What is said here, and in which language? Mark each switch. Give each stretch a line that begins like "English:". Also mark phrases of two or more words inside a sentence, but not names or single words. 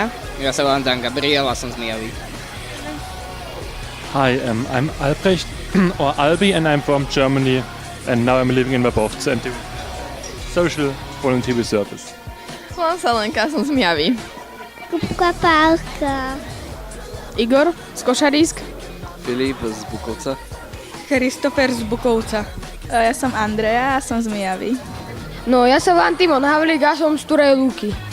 Slovak: Ja sa volám Dan Gabriel a som z Mijavy.
English: Hi, I'm Albrecht or Albi and I'm from Germany and now I'm living in Verbovce and doing social volunteer service.
Slovak: Volám sa Lenka, som z Mijavy. Kupka Pálka. Igor z Košarísk. Filip z Bukovca. Christopher z Bukovca. Ja som Andrea a som z Mijavy. No, ja sa volám Timon Havlík a som z Turej Luky.